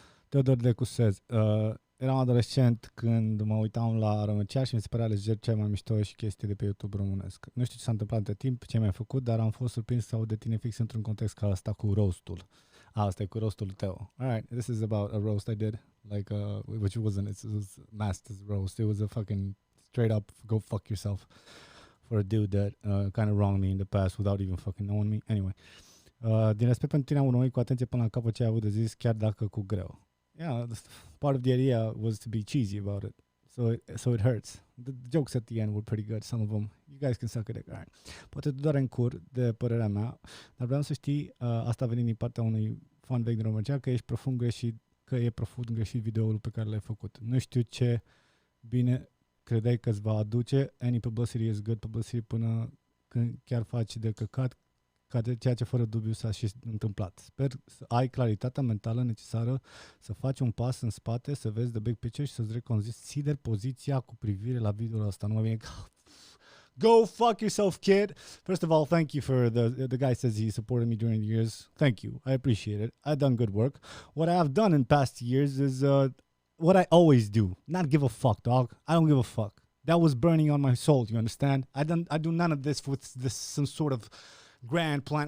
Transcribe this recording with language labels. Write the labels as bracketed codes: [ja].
[ro] Teodor Decu [en] says, [ro] eram adolescent când mă uitam la ROMERCIAL și mi se părea lejer cel mai mișto și chestii de pe YouTube românesc. Nu știu ce s-a întâmplat între timp, ce mi-ai făcut, dar am fost surprins să aud de tine fix într-un context ca ăsta cu roastul. Asta e cu roastul tău. [en] Alright, this is about a roast I did, like, which wasn't, it was Master's roast. It was a fucking straight up go fuck yourself for a dude that kind of wronged me in the past without even fucking knowing me. [ro] Anyway, din respect pentru tine am urmărit cu atenție până la capăt ce ai avut de zis, chiar dacă cu greu. [en] Yeah, part of the idea was to be cheesy about it, so it hurts. The jokes at the end were pretty good, some of them. You guys can suck it. Alright. [ro] Poate doar în cur de părerea mea, dar vreau să știi, asta venind din partea unui fan vechi din România, că e profund greșit videoul pe care l-ai făcut. Nu știu ce bine credeai că îți va aduce. [en] Any publicity is good publicity [ro] până când chiar faci de căcat, ceea ce fără dubiu s-a și întâmplat. Sper să ai claritatea mentală necesară să faci un pas în spate, să vezi [en] the big picture [ro] și să-ți reconsideri poziția cu privire la videoul ăsta. Nu mai bine [en] Go fuck yourself, kid. First of all, thank you for the guy says he supported me during the years. Thank you. I appreciate it. I've done good work. What I have done in past years is what I always do. Not give a fuck, dog. I don't give a fuck. That was burning on my soul, you understand? I do none of this with this some sort of grand plan.